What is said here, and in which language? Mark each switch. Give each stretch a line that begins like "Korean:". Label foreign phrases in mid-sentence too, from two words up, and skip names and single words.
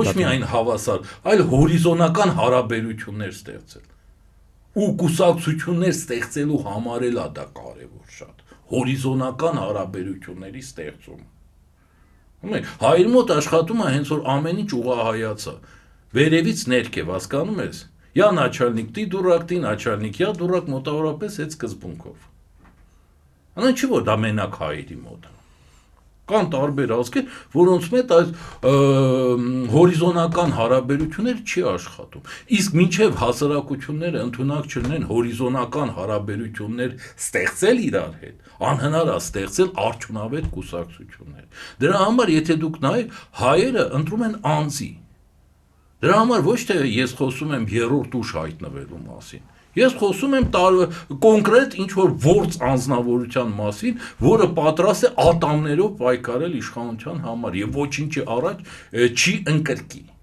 Armenian: Ոչ միայն հավասար, այլ հորիզոնական հարաբերություններ ստեղծել։ Ու կուսակցություններ ստեղծելու համար էլ դա կարևոր շատ հորիզոնական հարաբերությունների ստեղծում։ Հայերի մոտ աշխատում է հենց որ ամեն ինչ ուղղահայաց է, վերևից ներքև, հասկանում ես։
Russian: Я начальник, ты дурак, ты начальник, я дурак
Armenian: մոտավորապես այդ սկզբունքով։ Անա չի որ դա մենակ հայերի մոտ է։ Կան տարբեր ազգեր, որոնց մեջ այս հորիզոնական հարաբերությունները չի աշխատում։ Իսկ մինչև հասարակությունները ընդունակ չլինեն հորիզոնական հարաբերություններ ստեղծել իրար հետ, անհնար է ստեղծել արդյունավետ կուսակցություններ։ Դրա համար եթե դուք նայեք, հայերը ընտրում են անձի։ Դրա համար ոչ թե ես խոսում եմ երրորդ ուժ հայտնվելու մասին։ Ես խոսում եմ կոնկրետ ինչ-որ որց անձնավորության մասին, որը պատրաստ է ատամներով պայքարել իշխանության համար եւ ոչինչի առաջ չի ընկրկի։